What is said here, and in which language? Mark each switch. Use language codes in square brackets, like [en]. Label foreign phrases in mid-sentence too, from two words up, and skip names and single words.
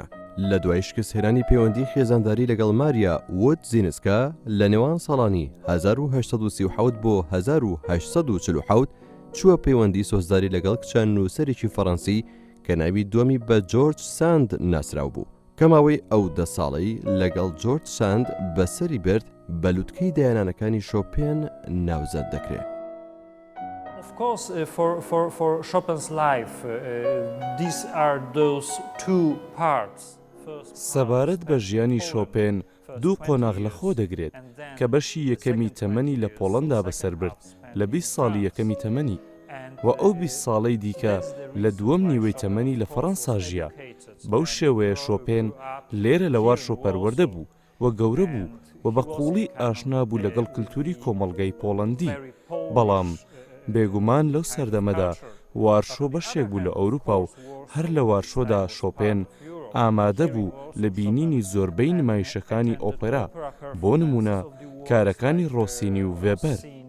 [ckb] لە دوای شکستهێنانی پەیوەندی خێزانداری لەگەڵ ماریا ووت زینسکا لە نێوان ساڵانی 1837 بۆ 1847 چووە پەیوەندی سۆزداری لەگەڵ کچە نووسەرێکی فەڕەنسی کە ناوی دووەمی بە جۆرج ساند ناسراو بوو، کە ماوەی ئەو 10 ساڵەی لەگەڵ جۆرج ساند بەسەری برد بە لووتکەی دایانانەکانی شۆپێن ناوزەند دەکرێت. [en] Of course, for Chopin's life, these are those two parts. [ckb] سەبارەت بە ژیانی شۆپێن دوو قۆناغ لە خۆ دەگرێت کە بەشی یەکەمی تەمەنی لە پۆڵەندا بەسەر برد لە 20 ساڵی یەکەمی تەمەنی و ئەو 20 ساڵەی دیکە لە دووەم نیوەی تەمەنی لە فەڕەنسا ژیا. بەو شێوەیە شۆپێن لێرە لە وارشۆ پەروەردە بوو و گەورە بوو و بە قوڵی ئاشنا بوو لەگەڵ کللتوری کۆمەڵگەی پۆڵەندی، بەڵام بێگومان لەو سەردەمەدا وارشۆ بەشێک بوو لە ئەوروپا و هەر لە وارشۆدا شۆپێن ئامادە بوو لە بینینی زۆربەی نمایشەکانی ئۆپێرا، بۆ نمونە کارەکانی ڕۆسینی و ڤێبەر.